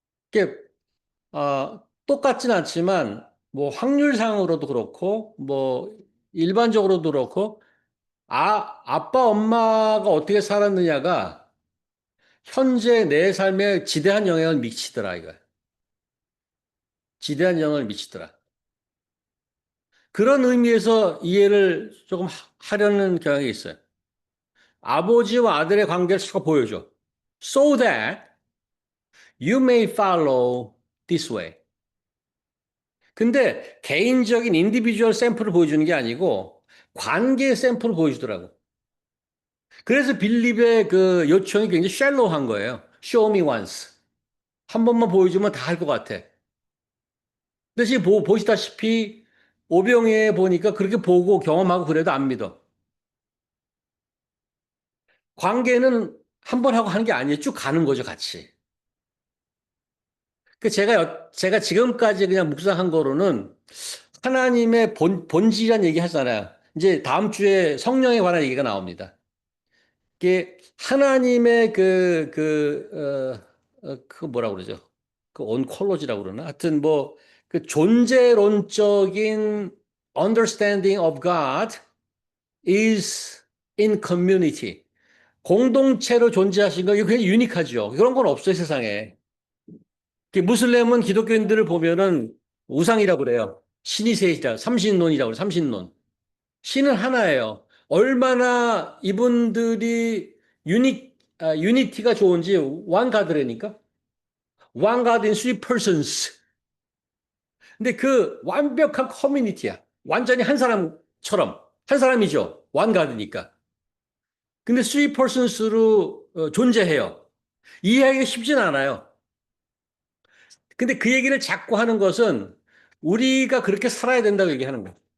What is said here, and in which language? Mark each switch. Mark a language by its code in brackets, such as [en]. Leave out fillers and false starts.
[ko] 이게 똑같진 않지만 뭐 확률상으로도 그렇고 뭐 일반적으로도 그렇고 아빠 엄마가 어떻게 살았느냐가 현재 내 삶에 지대한 영향을 미치더라 이거. 지대한 영향을 미치더라. 그런 의미에서 이해를 조금 하려는 경향이 있어요. 아버지와 아들의 관계를 자꾸 보여줘. [en] so that you may follow this way. [ko] 근데 개인적인 인디비주얼 샘플을 보여주는 게 아니고 관계 샘플을 보여주더라고. 그래서 빌립의 그 요청이 굉장히 샬로우한 거예요. [en] Show me once. [ko] 한 번만 보여주면 다 할 것 같아. 근데 지금 보시다시피 오병이에 보니까 그렇게 보고 경험하고 그래도 안 믿어. 관계는 한 번 하고 하는 게 아니에요. 쭉 가는 거죠, 같이. 그 제가 지금까지 그냥 묵상한 거로는 하나님의 본질이란 얘기 하잖아요. 이제 다음 주에 성령에 관한 얘기가 나옵니다. 이게 하나님의 그거 뭐라 그러죠? 그 온콜로지라고 그러나? 하여튼 뭐, 그 존재론적인 [en] understanding of God is in community. [ko] 공동체로 존재하신 거, 이거 굉장히 유니크하죠. 그런 건 없어요, 세상에. 무슬림은 기독교인들을 보면은 우상이라고 그래요. 신이 셋이다. 삼신론이라고 그래요. 삼신론. 신은 하나예요. 얼마나 이분들이 유니티가 좋은지 [en] one God [ko] 라니까. [en] One God in three persons. [ko] 근데 그 완벽한 커뮤니티야. 완전히 한 사람처럼. 한 사람이죠. [en] one God [ko] 니까. 근데 [en] three persons [ko] 로 존재해요. 이해하기가 쉽진 않아요. 근데 그 얘기를 자꾸 하는 것은 우리가 그렇게 살아야 된다고 얘기하는 거예요.